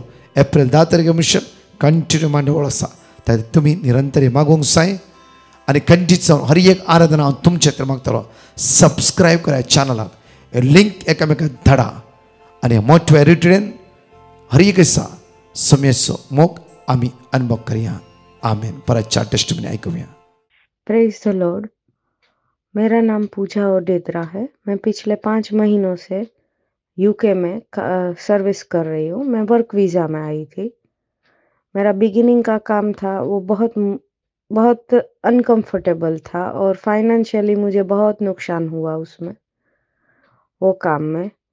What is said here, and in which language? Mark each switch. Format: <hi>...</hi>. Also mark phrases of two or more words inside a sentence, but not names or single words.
<kok>एप्रिल 10 तारखे</kok> <en>mission continue</en> <kok>मांडावळ आसा तातूंत तुमी निरंतर मागूंक जाय आनी कंटिन्यू जावन हर एक आराधना हांव तुमचे खातीर मागतलो. सबस्क्रायब करा चॅनलाक लिंक एकामेकाक धाडा आनी मोठ्या रिट्रीटेन हर एक दिसा सुमेचो मोग आमी अनुभव करुया. आमेन. परतच्या टेस्टमनी आयकुया.</kok> <en>Praise the Lord.</en> <hi>मेरा नाम पूजा ओडेद्रा है. मैं पिछले 5 महीनों से यूके में सर्विस कर रही हूँ. मैं</hi> <en>work visa</en> <hi>में आई थी. मेरा बिगिनिंग का काम था वो बहुत अनकंफर्टेबल था और फाइनेंशियली मुझे बहुत नुकसान हुआ उसमें वो काम में.</hi>